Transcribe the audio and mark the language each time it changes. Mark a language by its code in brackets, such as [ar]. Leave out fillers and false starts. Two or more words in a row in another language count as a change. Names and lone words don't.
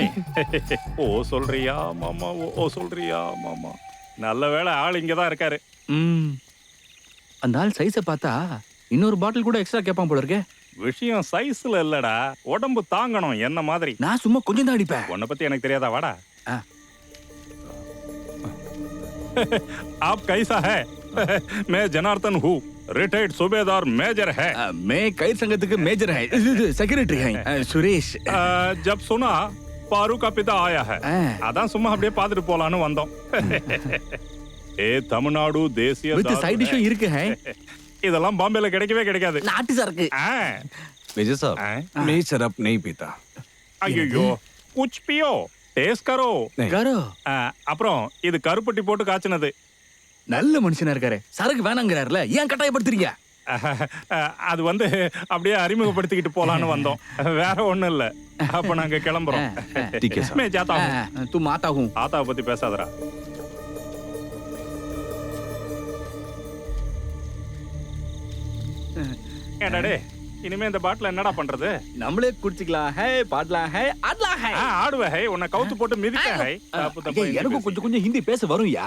[ta] ஓ சொல்றியா மாமா? ஓ சொல்றியா மாமா? நல்ல வேளை ஆள் இங்கதான் இருக்காரு. அந்த ஆள் சைஸை பார்த்தா இன்னொரு பாட்டில் கூட எக்ஸ்ட்ரா கேட்பான் போல இருக்கே. விஷயம் சைஸ்ல இல்லடா, உடம்பு தாங்கணும் என்ன மாதிரி. நான் சும்மா கொஞ்சம் தான் அடிப்பேன். உன்னை பத்தி எனக்கு தெரியாதா? வாடா. [hi] आप कैसा है? मैं जनार्दन हूँ, रिटायर्ड सूबेदार मेजर है. मैं कई संगत के मेजर है, सेक्रेटरी है सुरेश. जब सुना पारू का पिता आया है, [ta] அதான் சும்மா அப்படியே பார்த்துட்டு போலான்னு வந்தோம். ஏ தமிழ்நாடு தேசிய [en] with side dish [ta] இருக்கு. இதெல்லாம் பாம்பேல கிடைக்கவே கிடைக்காது. நாட்டு சரக்கு. [hi] मेजर साहब मैं शराब नहीं पीता. ஐயோ कुछ पियो, டேஸ்ட் करो. [ta] அப்புறம் இது கருப்பட்டி போட்டு காய்ச்சினது. நல்ல மனுஷனா இருக்காரு. சரக்கு வேணாங்கறாருல, ஏன் கட்டாயப்படுத்துறீங்க? அது வந்து அப்படியே அறிமுகப்படுத்திக்கிட்டு போலான்னு வந்தோம். வேற ஒண்ணும் இல்ல. அப்ப நாங்க கிளம்புறோம். [hi] ठीक है साहब. मैं जाता हूं. तू माता हूं. [ta] ஆத்தாவை பத்தி பேசாதடா. ஏடாடே, இனிமே இந்த பாட்டில் என்னடா பண்றது? நம்மளே குடிச்சிக்கலாம். ஹே பாடலாம். ஹே ஆடலாம். ஹே ஆடுவே. ஹே உன்னை கவுத்து போட்டு மிதிக்க. ஹே எனக்கு கொஞ்சம் ஹிந்தி பேச வரும் யா.